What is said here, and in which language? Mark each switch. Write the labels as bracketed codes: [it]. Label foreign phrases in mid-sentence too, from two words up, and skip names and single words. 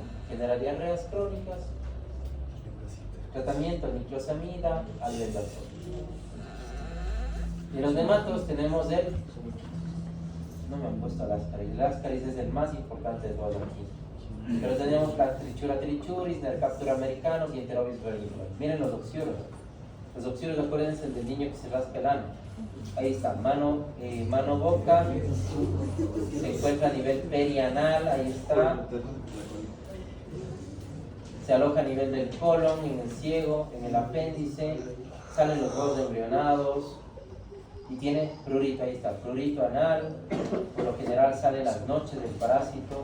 [es] Genera diarreas crónicas. Tratamiento, niclosamida, albendazol. Y los nematos tenemos no me han puesto el ascaris. El ascaris es el más importante de todos aquí. Pero tenemos la trichura trichuris, Nercaptura americanus y Enterobius vermiculus. Miren los oxiuros. Los oxiuros, acuérdense del niño que se rasca el ano. Ahí está, mano-boca, se encuentra a nivel perianal, ahí está. Se aloja a nivel del colon, en el ciego, en el apéndice, salen los huevos embrionados y tiene prurito, ahí está, prurito anal, por lo general sale las noches del parásito.